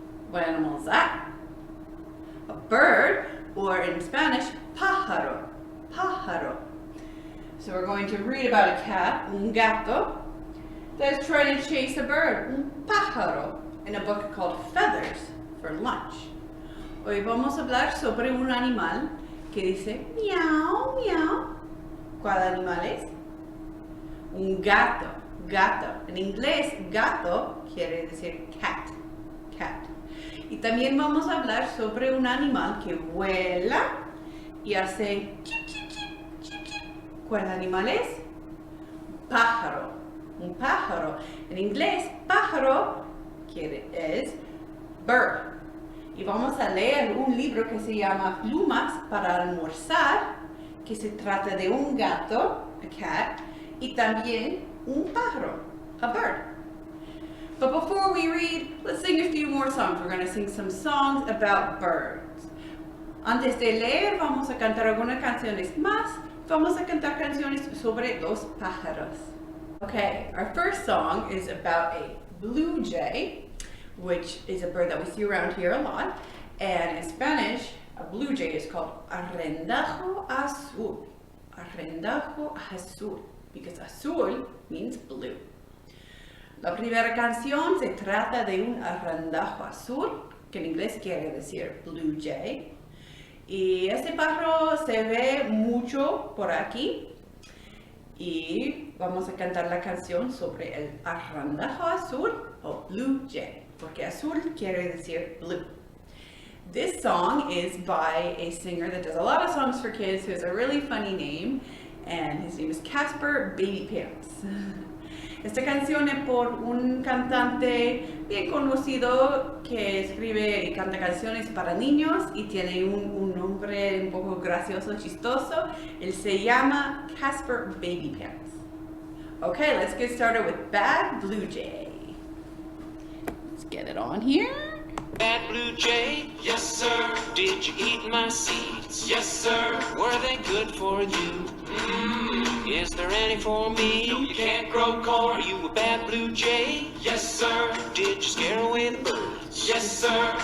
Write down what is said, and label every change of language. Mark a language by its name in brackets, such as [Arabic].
[English] What animal is that? A bird, or in Spanish, pájaro. Pájaro. So we're going to read about a cat, [Spanish] un gato, [English] that's trying to chase a bird, [Spanish] un pájaro, [English] in a book called Feathers for Lunch. [Spanish] Hoy vamos a hablar sobre un animal que dice miau, miau. ¿Cuál animal es? Un gato, gato. En inglés, gato quiere decir cat, cat. Y también vamos a hablar sobre un animal que vuela y hace chip, chip, chip, chip, chip. ¿Cuál animal es? Pájaro, un pájaro. En inglés, pájaro es bird. Y vamos a leer un libro que se llama Plumas Para Almorzar, que se trata de un gato, [English] a cat, [Spanish] y también un pájaro, [English] a bird. But before we read, let's sing a few more songs. We're going to sing some songs about birds. [Spanish] Antes de leer, vamos a cantar algunas canciones más. Vamos a cantar canciones sobre los pájaros. [English] Okay, our first song is about a blue jay, which is a bird that we see around here a lot. And in Spanish, a blue jay is called [Spanish] arrendajo azul. Arrendajo azul, [English] because azul means blue. [Spanish] La primera canción se trata de un arrendajo azul, que en inglés quiere decir blue jay. Y este pájaro se ve mucho por aquí. Y vamos a cantar la canción sobre el arrendajo azul o blue jay, porque azul quiere decir blue. [English] This song is by a singer that does a lot of songs for kids who has a really funny name, and his name is Casper Babypants. [Spanish] Esta canción es por un cantante bien conocido que escribe y canta canciones para niños y tiene un nombre un poco gracioso, chistoso. Él se llama Casper Babypants. [English] Okay, let's get started with Bad Blue Jay. Let's get it on here. Bad blue jay, yes sir. Did you eat my seeds? Yes sir. Were they good for you? Is there any for me? No, you can't grow corn. Are you a bad blue jay? Yes sir. Did Yes, sir.